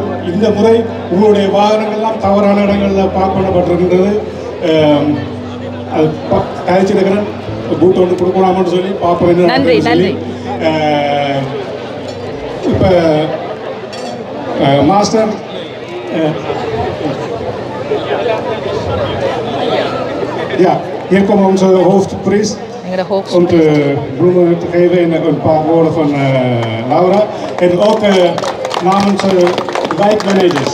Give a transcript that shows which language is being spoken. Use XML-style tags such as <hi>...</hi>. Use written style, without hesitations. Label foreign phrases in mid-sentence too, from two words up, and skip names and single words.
<ta>இந்த முறை உங்களுடைய வாகனங்கள்லாம் தவறான இடங்களில் பார்க் பண்ணப்பட்டிருக்கின்றது. அது கழிச்சிருக்கிறேன், பூட் ஒன்று கொடுக்கலாமான்னு சொல்லி பார்ப்போம். நன்றி நன்றி. இப்போ மாஸ்டர்</ta> <nl>ja, hier komen onze hoofdprijs. Om te bloemen te geven en een paar woorden van Laura. En ook namens de wijkmanagers.</nl>